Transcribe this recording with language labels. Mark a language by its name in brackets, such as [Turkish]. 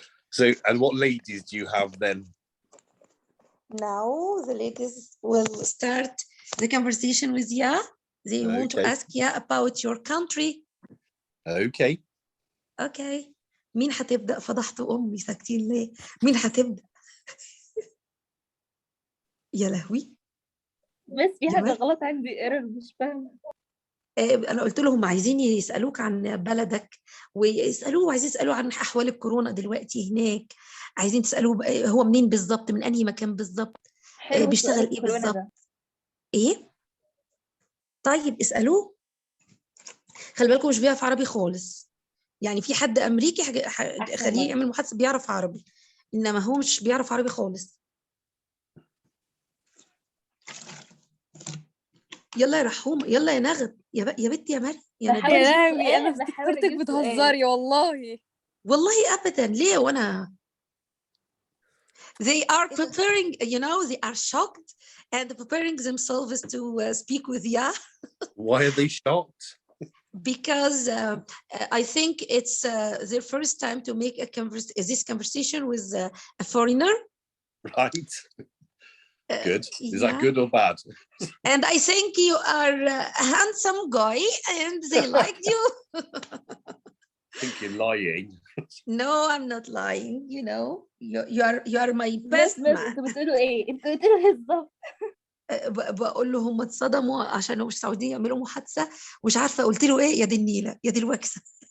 [English] So, and what ladies do you have then? Now the ladies will start the conversation with Ya. They want to ask Ya about your country. Okay. Okay. [Arabic] مين هتبدأ؟ فضحت أمي، ساكتين ليه؟ مين هتبدأ؟ يا لهوي. بس في حاجة غلط عندي، ايرور مش فاهمة. أنا قلت لهم عايزين يسألوك عن بلدك، عايزين يسألوه عن أحوال الكورونا دلوقتي هناك، عايزين تسألوه هو منين بالظبط، من أنهي مكان بالظبط، بيشتغل إيه بالظبط. إيه؟ طيب اسألوه. خلي بالكم مش بيعرف عربي خالص، يعني في حد أمريكي خليه يعمل محادثة بيعرف عربي، إنما هو مش بيعرف عربي خالص. يلا يا رحومة، يلا يا نغد، يا بنت يا مريم، يا لهوي انا افتكرتك بتهزري والله. والله ابدا، ليه؟ وانا [English] they are preparing, you know, they are shocked and preparing themselves to speak with Ya. Why are they shocked? Because I think it's their first time to make this conversation with a foreigner. Right. Good. Is that good or bad? And I think you are a handsome guy and they liked you. I think you're lying. No, I'm not lying. You know, you are my best man. [Arabic] انتوا بتقولوا ايه؟ انتوا بتقولوا ايه بالظبط؟ بقول له هم اتصدموا عشان مش سعوديين يعملوا محادثه، مش عارفه قلت له ايه، يا دي النيله يا دي الوكسه.